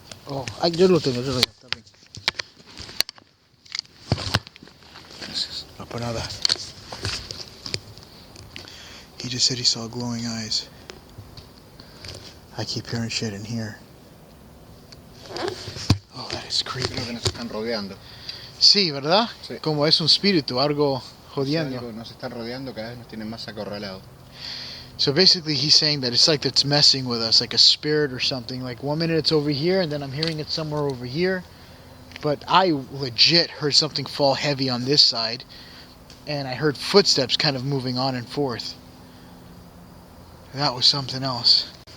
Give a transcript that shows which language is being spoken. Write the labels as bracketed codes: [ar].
[es] Oh, yo lo tengo, está bien. Gracias. No, por nada. [en] He just said he saw glowing eyes. I keep hearing shit in here. Oh, that is creepy. [es] Creo que nos están rodeando. Sí, ¿verdad? Sí. Como es un espíritu, algo jodiendo. Algo nos están rodeando, cada vez nos tienen más acorralados. [en] So basically he's saying that it's like it's messing with us, like a spirit or something. Like 1 minute it's over here and then I'm hearing it somewhere over here. But I legit heard something fall heavy on this side. And I heard footsteps kind of moving on and forth. That was something else.